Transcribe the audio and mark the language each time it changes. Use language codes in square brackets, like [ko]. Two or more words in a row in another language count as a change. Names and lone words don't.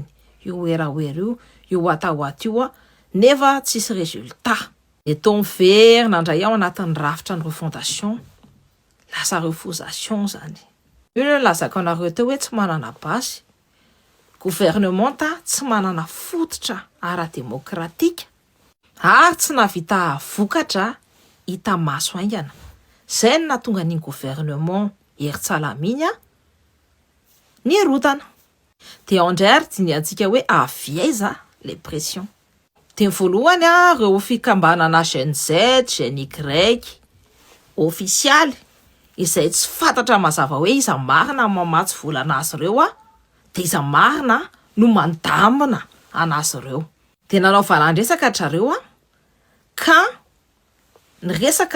[mg] io oeraoera io oatahoata io nefa tsisy résultat de tao miverina nandray ao anatin'ny rafitra ny refondation lasa refusation zany io no lazako anareo teo hoe tsy manana basy gouvernement tsy manana fototra ara-démocratique ary tsy navita vokatra hita maso aingana zay no natonga ny gouvernement heritsalama iny ny erotana de andray diny antsika hoe aviaiza [fr] les pressions [mg] de voalohany reo fikambanana Gen Z Gen Y officialy izay tsy fantatra mazava hoe iza marina mamatsy volana azy ireo de iza marina no mandamina anazy ireo de nanao valandresaka zareo ka ny resaka